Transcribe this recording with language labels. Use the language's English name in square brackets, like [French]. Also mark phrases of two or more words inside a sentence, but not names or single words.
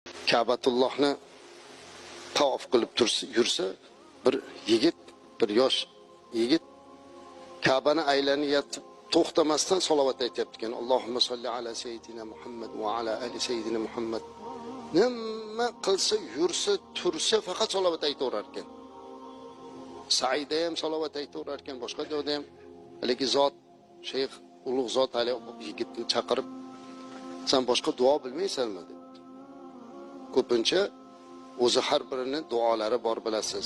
[Uzbek] Ka'batullohni tavof qilib yursa, bir yigit, bir yosh yigit Ka'bani aylanayotib to'xtamasdan salovat aytyapti ekan. [Arabic] اللهم صل على سيدنا محمد وعلى آل سيدنا محمد. [Uzbek] Nima qilsa, yursa, tursa faqat salovat aytaverar ekan. Saida ham salovat aytaverar ekan, boshqa joyda ham haligi zot, shayx ulug' zot hali yigitni chaqirib, "Sen boshqa duo bilmaysanmi?" dedi. Ko'pincha o'zi har birini duolari bor bilasiz.